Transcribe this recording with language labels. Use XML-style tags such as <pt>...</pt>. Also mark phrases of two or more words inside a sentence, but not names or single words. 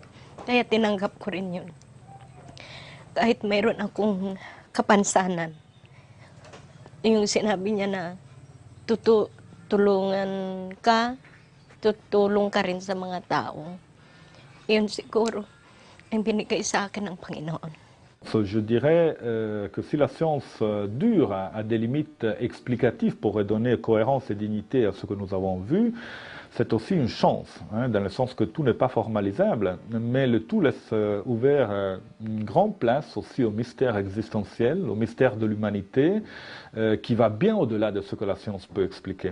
<tl>Kaya tinanggap ko rin yun. Kahit mayroon akong kapansanan, yung sinabi niya na tutulong ka rin sa mga tao. Yun siguro ang binigay sa akin ng Panginoon.</tl> <fr>Je dirais que si la science dure à des limites explicatives pour redonner cohérence et dignité à ce que nous avons vu, c'est aussi une chance, hein, dans le sens que tout n'est pas formalisable, mais le tout laisse ouvert une grande place aussi au mystère existentiel, au mystère de l'humanité, qui va bien au-delà de ce que la science peut expliquer.</fr>